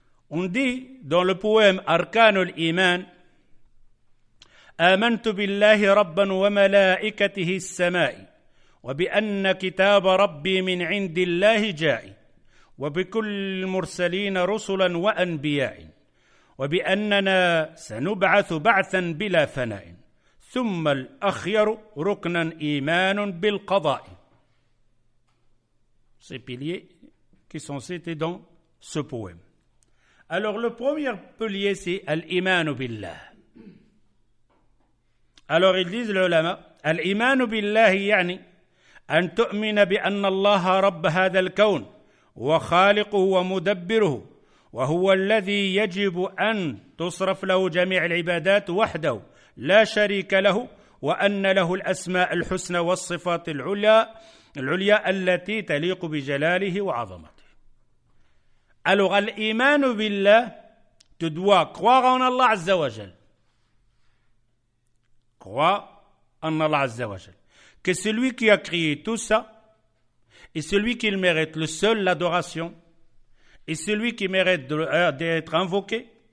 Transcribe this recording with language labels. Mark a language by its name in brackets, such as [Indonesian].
[French] On dit dans le poème Arkanul Iman, [Arabic] آمنت بالله ربا وملائكته السماء وبأن كتاب ربي من عند الله جاء وبكل المرسلين رسلا وأنبياء وبأننا سنبعث بعثا بلا فناء ثم الأخير ركنا إيمان بالقضاء. [French] Ces piliers qui sont cités dans ce poème. Alors le premier pilier c'est al-imanu billah. Alors ils disent les ulama, al-imanu billah [Arabic] يعني أن تؤمن بأن الله رب هذا الكون وخالقه ومدبره وهو الذي يجب أن تصرف له جميع العبادات وحده لا شريك له وأن له الأسماء الحسنى والصفات العليا التي تليق بجلاله وعظمته. [French] Alors [Arabic] الإيمان بالله, [French] tu dois croire en Allah Azza wa Jal. Croire en Allah Azza wa Jal. Que celui qui a créé tout ça est celui qui mérite le seul l'adoration et celui qui mérite d'être invoqué.